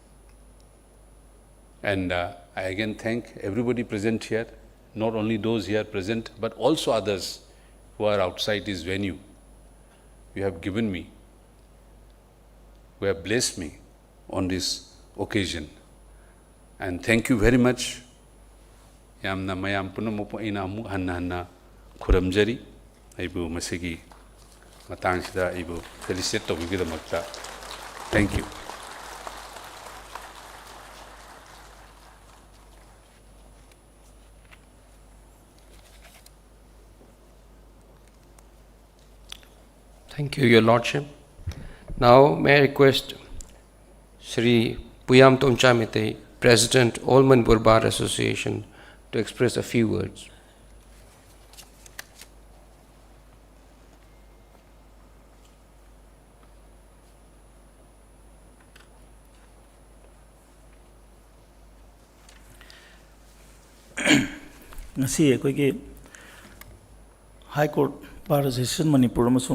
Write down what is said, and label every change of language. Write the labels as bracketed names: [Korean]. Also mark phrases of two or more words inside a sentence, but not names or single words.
[English] And I again thank everybody present here, not only those here present, but also others who are outside this venue. You have given me, you have blessed me on this occasion. And thank you very much. [Manipuri] Yamna mayam punamupo ina amu hanna khuramjari aibu masigi matangshida aibu felicitate tobigidamakta. [English] Thank you. Thank you, Your Lordship. Now, may I request Shri Puyam Tomchamite, President, All Manipur Bar Association, to express a few words. [Manipuri] Ngasi akoigi High Court Bar Association Manipur amasung